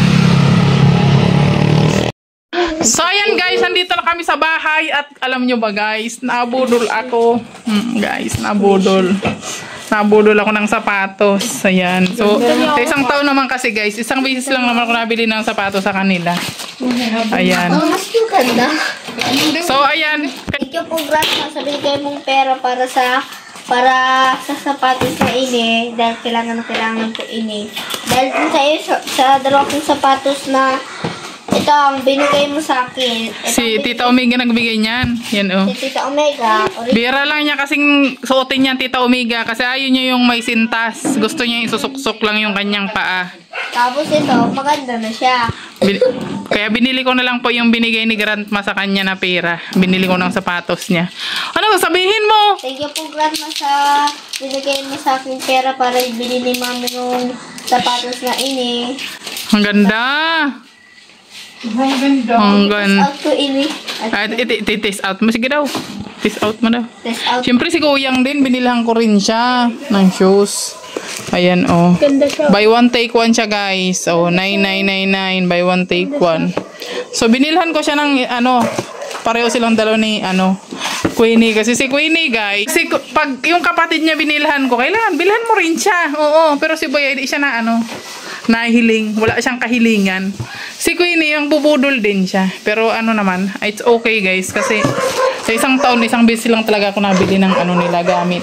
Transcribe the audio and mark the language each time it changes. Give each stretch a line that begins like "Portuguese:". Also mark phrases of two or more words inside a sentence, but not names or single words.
Filipino: So ayan guys, nandito na kami sa bahay at alam nyo ba guys, nabudol ako. Guys, nabudol. Nabudol ako ng sapatos. Ayan. So, sa isang taon naman kasi guys, isang beses lang naman ako nabili ng sapatos sa kanila. Ayan. Oh, mas yung ganda. So ayan.
English: Thank you po, Grandma.
Filipino: Sabi kayo mong pera para sa sapatos na ini. Dahil kailangan ko ini. Dahil dun sa dalawa kong sapatos na ito ang binigay mo sa akin. Si Tita Omega nagbigay niyan. Yan oh. Si Tita Omega. Bira lang niya kasing suotin niyan Tita Omega kasi ayaw niya yung may sintas. Gusto niya isusuksok lang yung kanyang paa. Tapos ito, maganda na siya. Kaya binili ko na lang po yung binigay ni Grandma sa kanya na pera. Binili ko ng sapatos niya. Ano sabihin mo?
English: Thank you
Filipino: po, Grandma, sa binigay mo sa akin pera para ibili ni Mami yung sapatos na ini. Ang ganda. Ang ganda. Out ko ini.
English: Test out
Filipino: mo. Sige daw.
English: Test out
Filipino: mo daw.
English: Test out.
Filipino: Siyempre si Kuyang din. Binilhan ko rin siya ng shoes. Ayan oh. Ganda siya.
English: Buy one take one siya guys. Oh, 9999 buy one take one.
Filipino: So binilhan ko siya ng ano, pareho silang dalawa ni ano, Queenie kasi si Queenie guys. Kasi pag yung kapatid niya binilhan ko, kailangan bilhan mo rin siya. Oo, pero si Boy hindi siya na ano, nahiling, wala siyang kahilingan. Si Queenie yung bubudol din siya. Pero ano naman,
English: it's okay guys
Filipino: kasi sa isang taon, isang beses lang talaga ako nabili ng ano nila gamit.